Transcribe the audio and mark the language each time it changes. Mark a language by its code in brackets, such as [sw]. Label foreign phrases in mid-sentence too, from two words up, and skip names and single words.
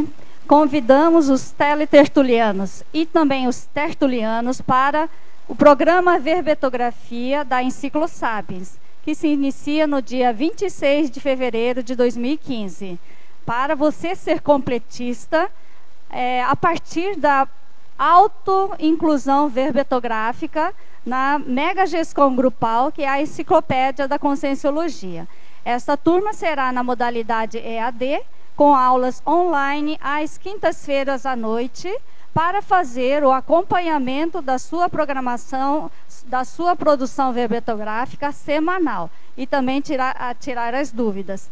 [pt] Convidamos os teletertulianos e também os tertulianos para o programa Verbetografia da Enciclo Sapiens, que se inicia no dia 26 de fevereiro de 2015. Para você ser completista, a partir da autoinclusão verbetográfica na Mega Gescom Grupal, que é a enciclopédia da Conscienciologia. Esta turma será na modalidade EAD, com aulas online às quintas-feiras à noite, para fazer o acompanhamento da sua programação, da sua produção verbetográfica semanal e também tirar as dúvidas.